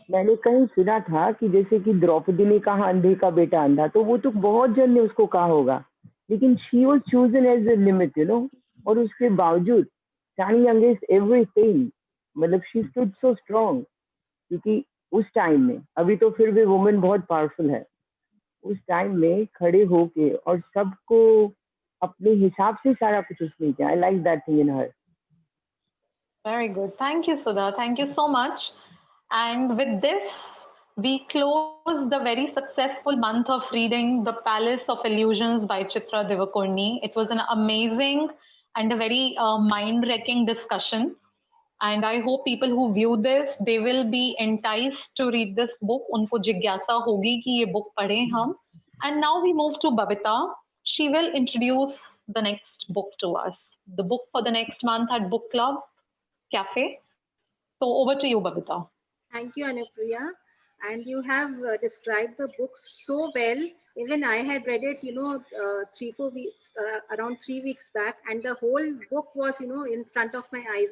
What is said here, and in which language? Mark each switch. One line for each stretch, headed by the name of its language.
Hindi: मैंने कहीं सुना था कि जैसे कि द्रौपदी ने कहा अंधे का बेटा अंधा, तो वो तो बहुत जन ने उसको कहा होगा, लेकिन
English: she was chosen as a limit, you know,
Hindi: और उसके बावजूद
English: standing against everything,
Hindi: मतलब
English: she stood so strong,
Hindi: क्योंकि उस टाइम में, अभी तो फिर भी वुमेन बहुत पावरफुल है, उस टाइम में खड़े होके और सबको अपने हिसाब से सारा कुछ उसने किया।
English: I like that thing in her. Very good. Thank you, Sudha. Thank you so much. And with this, we close the very successful month of reading The Palace of Illusions by Chitra Divakaruni. It was an amazing and a very mind-wrecking discussion. And I hope people who view this, they will be enticed to read this book.
Hindi: उनको जिज्ञासा होगी कि ये book पढ़ें हम.
English: And now we move to Babita. She will introduce the next book to us. The book for the next month at Book Club Cafe. So over to you, Babita. Thank you, Anupriya. And you have described the book so well. Even I had read it, 3-4 weeks, around 3 weeks back, and the whole book was, in front of my eyes.